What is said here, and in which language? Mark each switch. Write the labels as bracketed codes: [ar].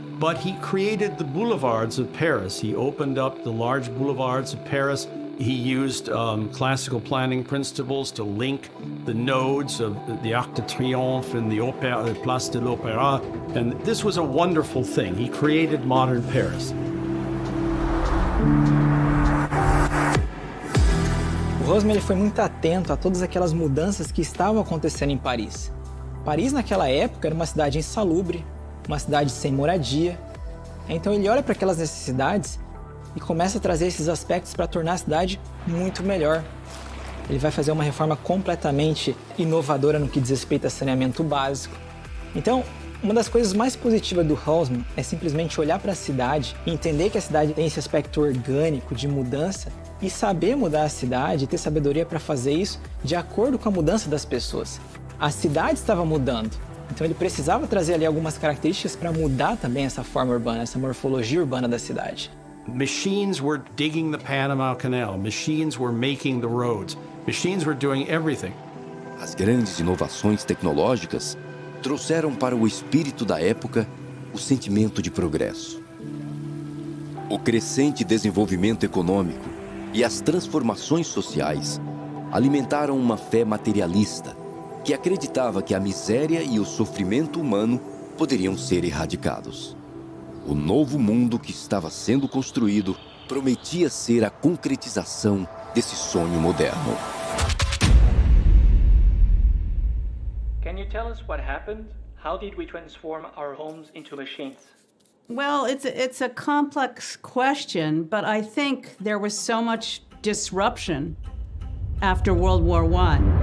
[en] But he created the boulevards of Paris. He opened up the large boulevards of Paris He used classical planning principles to link the nodes of the Arc de Triomphe and the Place de l'Opéra, and this was a wonderful thing. He created modern Paris. [pt] O Haussmann ele foi muito atento a todas aquelas mudanças que estavam acontecendo em Paris. Paris, naquela época, era uma cidade insalubre, uma cidade sem moradia. Então ele olha para aquelas necessidades e começa a trazer esses aspectos para tornar a cidade muito melhor. Ele vai fazer uma reforma completamente inovadora no que diz respeito a saneamento básico. Então, uma das coisas mais positivas do Haussmann é simplesmente olhar para a cidade e entender que a cidade tem esse aspecto orgânico de mudança e saber mudar a cidade e ter sabedoria para fazer isso de acordo com a mudança das pessoas. A cidade estava mudando, então ele precisava trazer ali algumas características para mudar também essa forma urbana, essa morfologia urbana da cidade. [en] Machines were digging the Panama Canal. Machines were making the roads. Machines were doing everything. [pt] As grandes inovações tecnológicas trouxeram para o espírito da época o sentimento de progresso. O crescente desenvolvimento econômico e as transformações sociais alimentaram uma fé materialista que acreditava que a miséria e o sofrimento humano poderiam ser erradicados. O novo mundo que estava sendo construído prometia ser a concretização desse sonho moderno. [en] Can you tell us what happened? How did we transform our homes into machines? Well, it's a complex question, but I think there was so much disruption after World War I.